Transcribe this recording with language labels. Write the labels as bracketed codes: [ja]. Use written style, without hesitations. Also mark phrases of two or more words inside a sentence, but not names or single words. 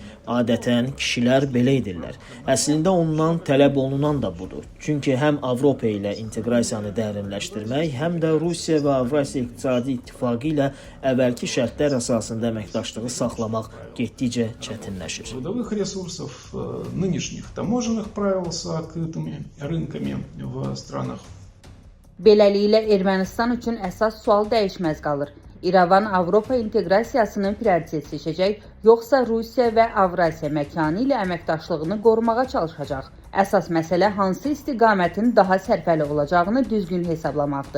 [az] Adətən kişilər belə edirlər. Əslində ondan tələb olunan da budur. Çünki həm Avropa ilə inteqrasiyanı dərinləşdirmək, həm də Rusiya və Avrasiya İqtisadi İttifaqı ilə əvvəlki şərtlər əsasında əməkdaşlığı saxlamaq getdikcə çətinləşir. [ru] Трудовых ресурсов, нынешних таможенных правил с открытыми рынками в странах. [az] Beləliklə, Ermənistan üçün əsas sual dəyişməz qalır. İrəvan Avropa inteqrasiyasının prioritet seçəcək, yoxsa Rusiya və Avrasiya məkanı ilə əməkdaşlığını qorumağa çalışacaq? Əsas məsələ hansı istiqamətin daha sərfəli olacağını düzgün hesablamaqdır.